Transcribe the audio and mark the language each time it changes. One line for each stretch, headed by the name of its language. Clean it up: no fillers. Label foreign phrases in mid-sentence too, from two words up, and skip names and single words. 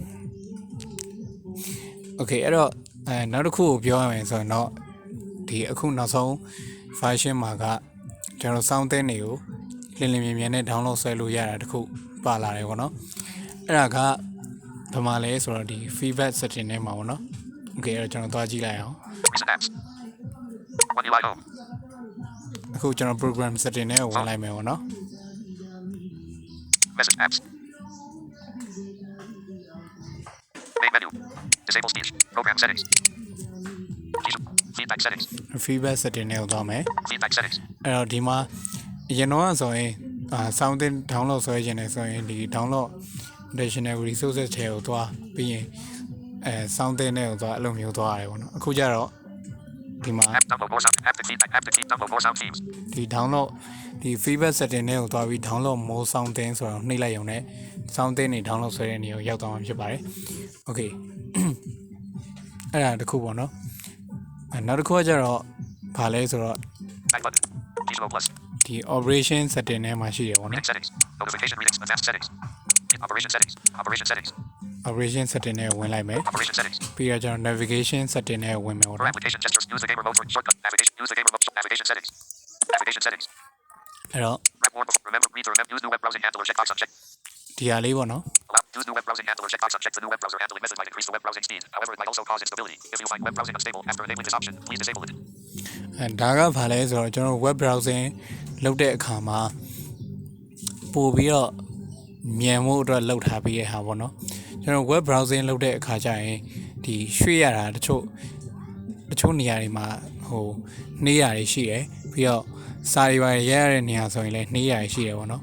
Burmese: Okay အဲ့တော့နောက်တစ်ခုကိုပြောရမယ်ဆိုရင်တော့ဒီအခုနောက်ဆုံး version မှာကကျွန်တော် sound သင်းတွေကိုလင်းလင်းမြင်မြင်နဲ့ download ဆွဲလို့ရတာတခုပါလာတယ်ပေါ့နော်အဲ့ဒါကဘာမှလဲဆိုတော့ဒီ
English: feedback setting
Burmese: ထဲမှာပေါ့နော် Okay အဲ့တော့ကျွန်တော်သွားကြည့်လိုက်အောင် အခုကျွန်တော်
English: program setting
Burmese: ထဲကိုဝင်လိုက်မယ်ပေါ့နော်
English: Message apps Main menu Disable speech Program settings Feedback settings Feedback setting
Burmese: နဲ့သွားမယ်
English: Feedback settings
Burmese: အဲ့တော့ဒီမှာအရင်တော့ဆိုရင်sound download ဆွဲခြင်းနဲ့ဆိုရင်ဒီ
English: download additional resources
Burmese: တွေကိုသွားပြီးရင်sound နဲ့ကိုသွားအဲ့လိုမျိုးသွားရတယ်ပေါ့နော်အခုကျတော့ဒီမှာ ဒီ download ဒီ
English: feedback setting
Burmese: တွေကိုသွားပြီး
English: download more sound
Burmese: ဆိုတော့နှိပ်လိုက်ရုံနဲ့ sound တွေ download ဆွဲတဲ့နေရာကိုရောက်သွားမှာဖြစ်ပါတယ် Okay အဲ့ဒါတခုပေါ့နော်နောက်တစ်ခုကကျတော့ဘာလဲဆိုတော့ဒီ
English: operation setting
Burmese: ထဲမှာရှိတယ်ပေါ့နော်
English: notification readings advanced settings operation setting
Burmese: နဲ့ဝင်လိုက်မယ်ပြီးတော့ကျွန်တော်
English: navigation setting
Burmese: နဲ့ဝင်မယ်ပေါ့နော်
English: application gestures use the game remote for shortcut navigation settings အဲ့တော့ remember read or use new web browsing handler checkbox unchecked
Burmese: ဒီဟာလေးပေါ့နော်
English: use new web browsing handler checkbox unchecked the new web browser handling method might increase the web browsing speed however it might also cause instability if you find web browsing unstable after enabling this option please disable it
Burmese: ဒါကဘာလဲဆိုတော့ကျွန်တော်
English: web browsing
Burmese: လုပ်တဲ့အခါမှာပို့ပြီးတော့မြန်မှုအတွက်လောက်ထားပြီးရဟာပေါ့နော်ကျွန် တော်
English: web browsing
Burmese: လုပ်တဲ့အခါကျရင်ဒီရွှေ့ရတာတချို့နေရာတွေမှာနှေးရတွေရှိတယ်ပြီးတော့စာတွေပါရရတဲ့နေရာဆိုရင်လည်းနှေးရတွေရှိတယ်ပေါ့နော်